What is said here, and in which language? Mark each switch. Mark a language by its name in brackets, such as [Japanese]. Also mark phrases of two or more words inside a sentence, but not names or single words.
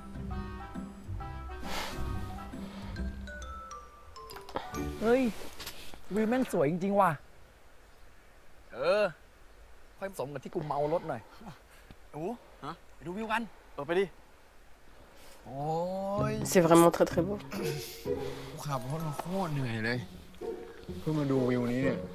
[Thai] เฮ้ย วิวแม่งสวยจริงๆว่ะ ค่อยผสมกับที่กูเมารถหน่อยโอ้ฮะไปดูวิวกัน ไปดิ โอ้ย [French] C'est vraiment très très beau. [Thai] กูขับรถมาโคตรเหนื่อยเลย เพื่อมาดูวิวนี้เนี่ย